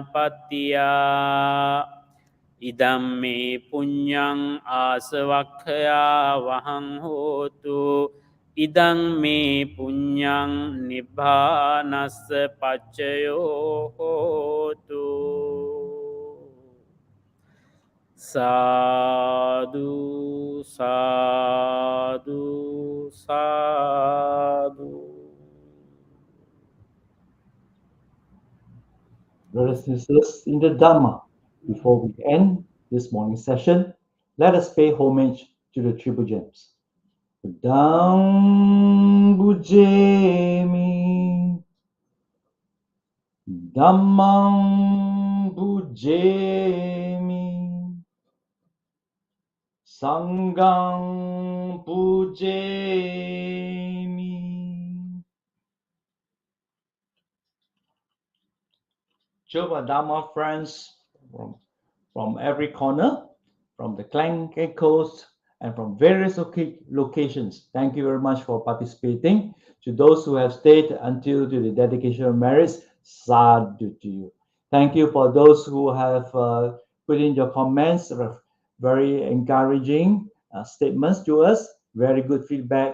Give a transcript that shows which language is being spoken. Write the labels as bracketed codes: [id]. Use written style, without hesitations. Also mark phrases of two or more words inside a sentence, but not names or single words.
[pi] pattiya idam me punyang asavakkaya vahang hotu idam me punyang nibbānassa paccayo hotu Sadhu, sadhu, sadhu. [en] Brothers and sisters in the Dhamma, before we end this morning session, let us pay homage to the triple gems. [pi] Dang bujemi, Dhammang bujemi, Sanghang bujemi. [en] Choba Dhamma friends from every corner, from the Klang Coast, and from various locations. Thank you very much for participating. To those who have stayed until to the dedication of merits, sadhu to you. Thank you for those who have put in your comments, very encouraging statements to us, very good feedback.